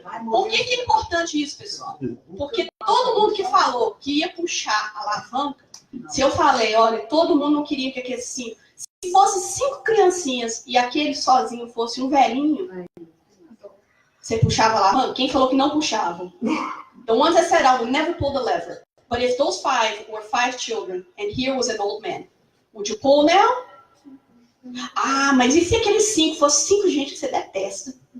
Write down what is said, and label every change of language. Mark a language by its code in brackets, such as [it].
[pt] Por que é importante isso, pessoal? Porque todo mundo que falou que ia puxar a alavanca Se eu falei, olha, todo mundo não queria que aqueles 5... Se fosse 5 criancinhas e aquele sozinho fosse um velhinho, você puxava lá. Mano, quem falou que não puxava? [en] The ones that said I would never pull the lever. But if those 5 were 5 children and here was an old man, would you pull now? [pt] Ah, mas e se aqueles 5 fossem 5 gente que você detesta?